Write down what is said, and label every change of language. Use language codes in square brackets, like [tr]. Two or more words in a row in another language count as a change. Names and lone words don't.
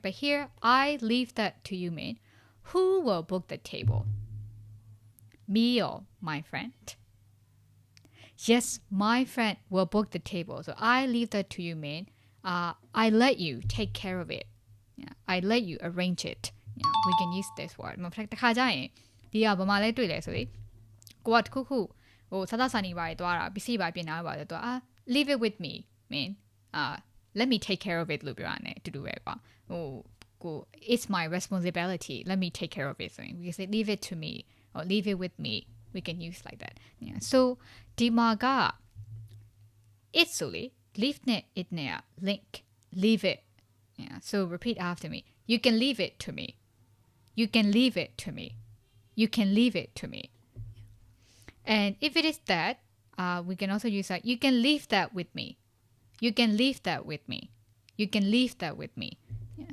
[en] But here, I leave that to you mean who will book the table? Me or my friend? Yes, my friend will book the table. So I leave that to you mean I let you take care of it. Yeah, I let you arrange it. Yeah, we can use this word. [my] တခါကြရင်ဒီကဘာမှလဲတွေ့လဲဆိုလေကိုကတခုခုဟိုစားစားနေပါသွားတာပစ္စည်းပါပြင်ထားပါတော့ [en] leave it with me mean let me take care of it [my] လို့ပြောရတယ်အတူတူပဲကွာဟိုကို [en] it's my responsibility let me take care of it [my] ဆိုရင် [en] we can say leave it to me or leave it with me we can use like that yeah so [my] ဒီမှာက [en] it's ဆိုလေ leave နဲ့ it နဲ့ link leave it yeah so repeat after me you can leave it to me you can leave it to me you can leave it to me and if it is that we can also use that you can leave that with me you can leave that with me you can leave that with me yeah.